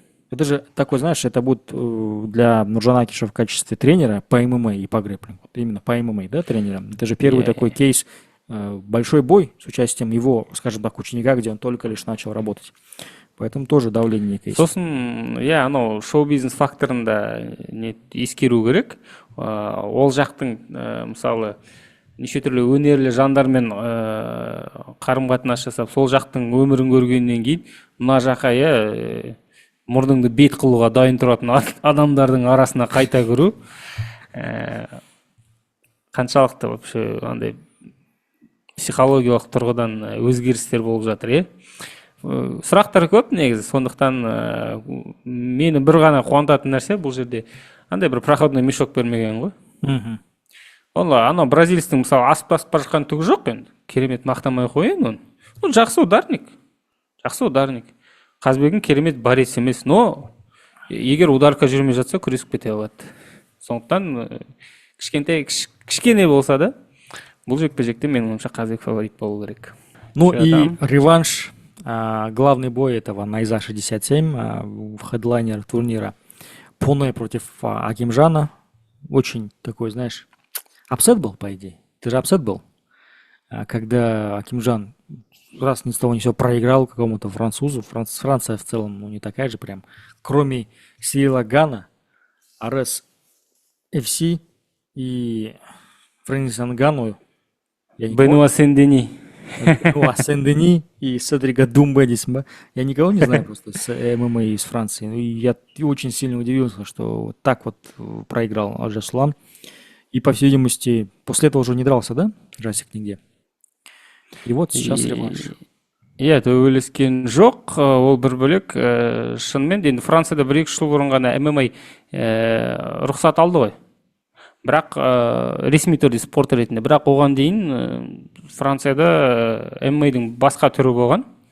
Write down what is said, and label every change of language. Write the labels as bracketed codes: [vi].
[ru] Это же такой, знаешь, это будет для Нуржана Акиша в качестве тренера по ММА и по грэпплингу. Вот именно по ММА, да, тренера? Это же первый такой кейс, большой бой с участием его, скажем так, ученика, где он только лишь начал работать. Поэтому тоже давление некое есть. [kk] Сосын, анау шоу-бизнес факторында не ескеру керек. Ол жақтың, мысалы, неше түрлі өнерлі жандармен қарым-қатынас жасап, сол жақтың өмірін көргеннен кейін, мына жаққа мұрныңды бет қылуға дайын тұратын адамдардың арасына қайта кіру қаншалықты вообще андай психологиялық тұрғыдан өзгерістер болып жатыр, сұрақтар көп негізі. Сондықтан мені бір ғана қуантатын нәрсе бұл жерде андай бір проходной мешок бермеген ғой. Ол анау бразилецтің мысалы асып бара жатқан түгі жоқ енді. Керемет мақтамай қояйын оны. Жақсы ударник. Қазбегім керемет борец емес, но егер ударка жүрмей жатса күресіп кете алады. Сондықтан кішкене болса да бұл жекпе-жекте менің ойымша Қазбек фаворит болу керек. [ru] Ну и реванш, главный бой этого Найза 67, хедлайнер турнира Поне против Акимжана. Очень такой, знаешь, апсет был, по идее. Ты же апсет был, когда Акимжан раз ни с того ни с сего проиграл какому-то французу. Франция в целом, ну, не такая же прям. Кроме Сирила Гана, Арес ФС и Фрэнсиса Нгану. Бенуа Сен-Дени. Сен-Дени и Седрика Думбе. Я никого не знаю просто с ММА из Франции. И я очень сильно удивился, что вот так вот проиграл Аль-Жасулан. И, по всей видимости, после этого уже не дрался, да, Жасик нигде? И вот сейчас реванш. [kk] Төбелескен жоқ, ол бір бөлек. Шынымен енді Францияда 1-2 жыл бұрын ғана ММА рұқсат алды ғой. Бірақ ресми түрде спорт ретінде. Бірақ оған дейін Францияда ММА-дің басқа түрі болған.